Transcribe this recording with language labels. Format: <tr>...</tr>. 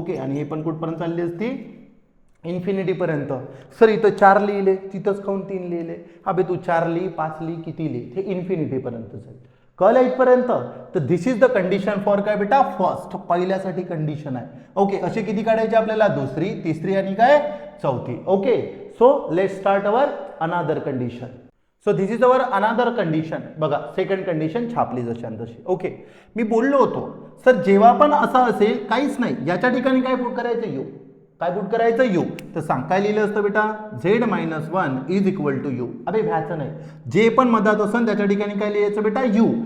<mr>Okay आणि हे पण कुठपर्यंत चालली असती इन्फिनिटी पर्यंत. सर इथं 4 लिहिले, तिथंच खाऊन 3 लिहिले. अबे तू 4 लिही 5 लिही किती लिही, हे इन्फिनिटी पर्यंत जाईल. कळलं इथपर्यंत. तर</mr> <en>this is the condition for</en> <mr>काय बेटा फर्स्ट, पहिल्यासाठी कंडिशन आहे. ओके असे किती काढायचे आपल्याला, दुसरी, तिसरी आणि काय चौथी.</mr> <en>Okay so let start our another condition. So this is our another condition.</en> <mr>बघा सेकंड कंडिशन छापली जशान तशी. ओके मी बोललो होतो सर जेव्हा पण असं असेल काहीच नाही याच्या ठिकाणी काय पुट करायचं यू, काय पुट करायचं यू. तर सांग काय लिहिलं असतं बेटा z-1 is equal to you. अबे भ्याचं नाही, जे पण मधात असेल त्याच्या ठिकाणी काय लिहायचं बेटा यू.</mr>